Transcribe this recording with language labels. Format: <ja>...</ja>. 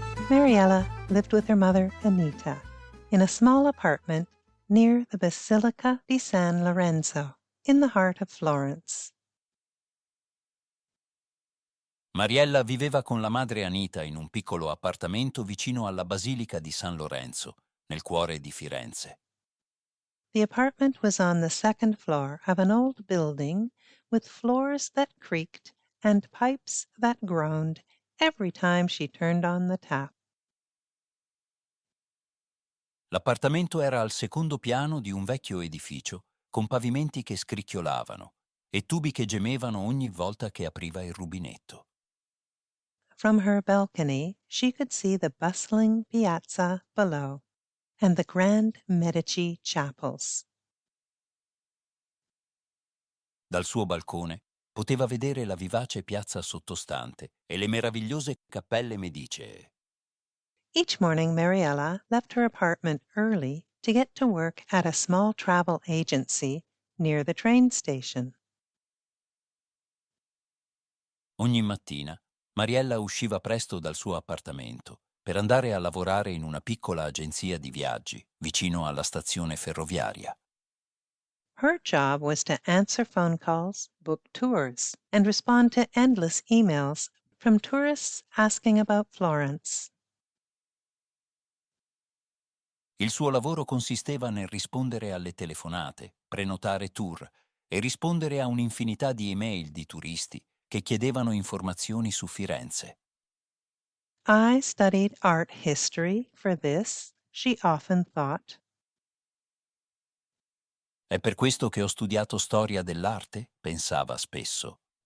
<en>Mariella lived with her mother, Anita, in a small apartment near the Basilica di San Lorenzo, in the heart of Florence.</en> <it>Mariella viveva con la madre Anita in un piccolo appartamento vicino alla Basilica di San Lorenzo, nel cuore di Firenze.</it> <en>The apartment was on the second floor of an old building with floors that creaked and pipes that groaned every time she turned on the tap.</en> <it>L'appartamento era al secondo piano di un vecchio edificio con pavimenti che scricchiolavano e tubi che gemevano ogni volta che apriva il rubinetto.</it> <en>From her balcony, she could see the bustling piazza below and the grand Medici chapels.</en> <it>Dal suo balcone poteva vedere la vivace piazza sottostante e le meravigliose cappelle medicee.</it> <en>Each morning, Mariella left her apartment early to get to work at a small travel agency near the train station.</en> <it>Ogni mattina Mariella usciva presto dal suo appartamento per andare a lavorare in una piccola agenzia di viaggi vicino alla stazione ferroviaria.</it> <en>Her job was to answer phone calls, book tours, and respond to endless emails from tourists asking about Florence.</en> <it>Il suo lavoro consisteva nel rispondere alle telefonate, prenotare tour e rispondere a un'infinità di email di turisti che chiedevano informazioni su Firenze.</it> <en>I studied art history for this, she often thought.</en> <it>È per questo che ho studiato storia dell'arte, pensava spesso.</it>